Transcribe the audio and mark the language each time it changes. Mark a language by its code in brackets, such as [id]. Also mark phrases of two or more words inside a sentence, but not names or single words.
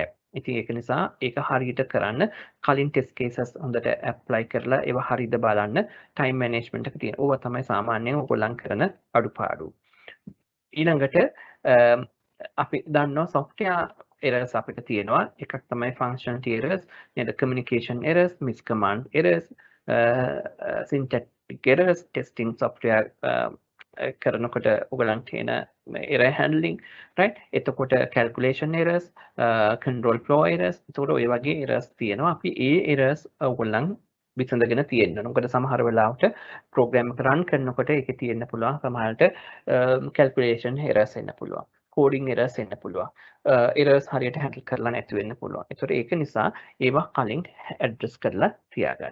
[si] ඉතින් ඒක නිසා ඒක හරියට කරන්න කලින් [en] test cases [si] හොඳට apply කරලා ඒවා හරියද බලන්න [en] time management [si] එක තියෙන. ඕවා තමයි සාමාන්‍යයෙන් ඔයගොල්ලන් කරන අඩුපාඩු. ඊළඟට අපි දන්නවා [en] software errors [si] අපිට තියෙනවා. එකක් තමයි [en] functionality errors, [si] නේද? [en] communication errors, miscommand errors, syntactic errors, testing software [si] කරනකොට ඔයගලන්ට තියෙන [en] error handling, right? [si] එතකොට [en] calculation errors, control flow errors. [si] එතකොට ඔය වගේ errors තියෙනවා. අපි ඒ errors ඔයගලන් විසඳගෙන තියෙනවා. මොකද සමහර වෙලාවට program එක run කරනකොට ඒකේ තියෙන්න පුළුවන් සමහරට [en] calculation errors [si] එන්න පුළුවන්. [en] coding errors [si] එන්න පුළුවන්. errors හරියට handle කරලා නැති වෙන්න පුළුවන්. ඒතකොට ඒක නිසා ඒවා කලින් address කරලා තියාගන්න.